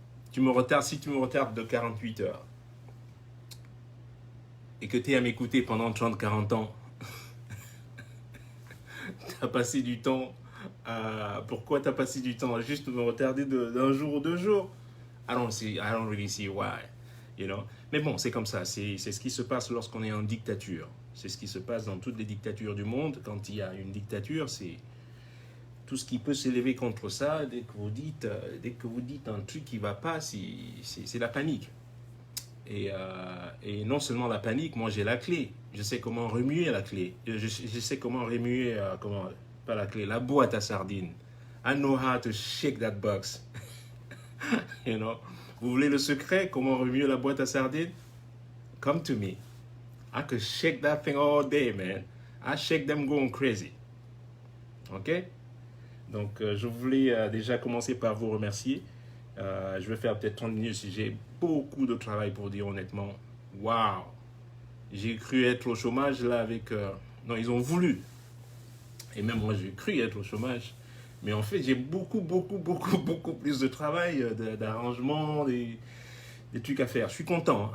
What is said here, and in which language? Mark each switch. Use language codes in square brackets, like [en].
[fr] Si tu me retardes de 48 heures et que tu es à m'écouter pendant 30-40 ans, tu as passé du temps pourquoi tu as passé du temps à juste me retarder d'un jour ou 2 jours? [en] I don't really see why, you know. [fr] Mais bon, c'est comme ça. C'est ce qui se passe lorsqu'on est en dictature. C'est ce qui se passe dans toutes les dictatures du monde. Quand il y a une dictature, c'est tout ce qui peut s'élever contre ça. Dès que vous dites un truc qui ne va pas, c'est la panique. Et non seulement la panique, moi j'ai la clé. Je sais comment remuer la clé. Je sais comment remuer, pas la clé, la boîte à sardines. [en] I know how to shake that box. You know? [fr] Vous voulez le secret, comment remuer la boîte à sardines? [en] Come to me. I could shake that thing all day, man. I shake them going crazy. [fr] Ok? Donc, je voulais déjà commencer par vous remercier. Je vais faire peut-être 30 minutes si j'ai beaucoup de travail pour dire honnêtement. Waouh! J'ai cru être au chômage là avec... Non, ils ont voulu. Et même moi, j'ai cru être au chômage. Mais en fait, j'ai beaucoup plus de travail, d'arrangement, des trucs à faire. Je suis content.